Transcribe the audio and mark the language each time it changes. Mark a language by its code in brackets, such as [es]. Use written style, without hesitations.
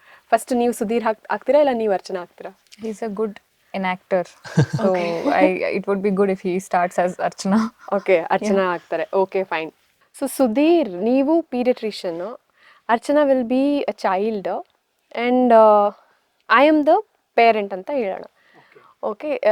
[kn] First ನೀವು ಸುಧೀರ್ ಆಗ್ತೀರಾ ಇಲ್ಲ ನೀವು ಅರ್ಚನಾ ಆಗ್ತೀರಾ? [en] He is a good enactor, so it would be good if he starts as Archana. [kn] Okay, Archana ಆಗ್ತಾರೆ. Okay, fine. ಸೊ ಸುಧೀರ್ ನೀವು paediatrician, [en] Archana will be a child and I am the parent [kn] ಅಂತ ಹೇಳೋಣ. [en] Okay.